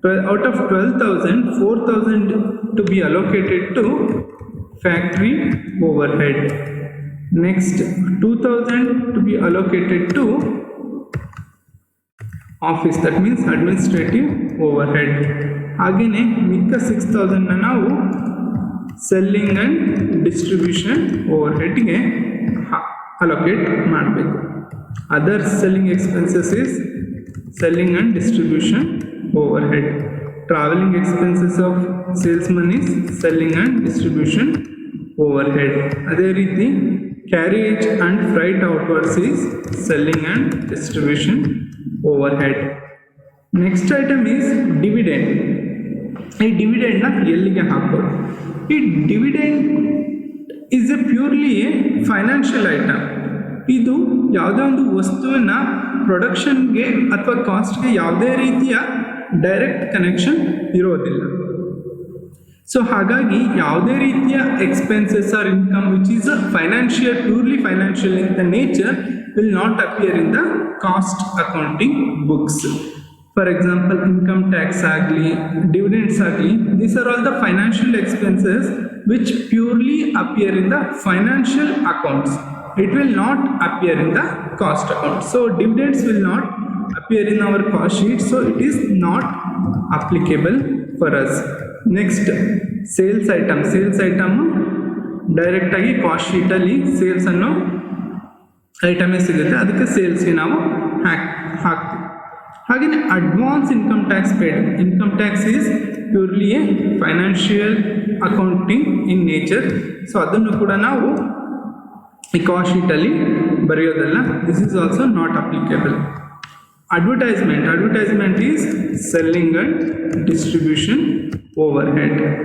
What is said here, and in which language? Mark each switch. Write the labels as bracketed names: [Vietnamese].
[English] Out of 12,000, 4,000 to be allocated to factory overhead. Next, 2,000 to be allocated to office, that means administrative overhead. [Kannada] ಹಾಗೆಯೇ ಮಿಕ್ಕ 6,000 ನಾವು selling and distribution ಓವರ್ಹೆಡ್ಗೆ allocate ಮಾಡಬೇಕು. [English] Other selling expenses is selling and distribution overhead. Travelling expenses of salesman is selling and distribution overhead. [Kannada] ಅದೇ ರೀತಿ [English] Carriage and freight outwards is selling and distribution overhead. Next item is dividend. [Kannada] ಈ ಡಿವಿಡೆಂಡ್ನ ಎಲ್ಲಿಗೆ ಹಾಕೋದು? [English] ಈ dividend is a purely a financial item. [Kannada] ಇದು ಯಾವುದೇ ಒಂದು ವಸ್ತುವಿನ ಪ್ರೊಡಕ್ಷನ್ಗೆ ಅಥವಾ ಕಾಸ್ಟ್ಗೆ ಯಾವುದೇ ರೀತಿಯ ಡೈರೆಕ್ಟ್ ಕನೆಕ್ಷನ್ ಇರೋದಿಲ್ಲ. ಸೊ ಹಾಗಾಗಿ ಯಾವುದೇ ರೀತಿಯ [English] Expenses or income which is financial, purely financial in the nature will not appear in the cost accounting books. For example, income tax agli, dividends agli, these are all the financial expenses which purely appear in the financial accounts. It will not appear in the cost account. So dividends will not appear in our cost sheet, so it is not applicable for us. Next, sales item. [Kannada] Sales item direct agi cost sheet alli sales anno ಐಟಮೇ ಸಿಗುತ್ತೆ, ಅದಕ್ಕೆ ಸೇಲ್ಸ್ಗೆ ನಾವು ಹಾಕ್ತೀವಿ. ಹಾಗೆಯೇ advance income tax paid. [English] Income tax is purely a financial accounting in nature. [Kannada] So ಅದನ್ನು ಕೂಡ ನಾವು ಈ cost ಶೀಟಲ್ಲಿ ಬರೆಯೋದಲ್ಲ. [English] This is also not applicable. Advertisement. Advertisement is selling and distribution overhead.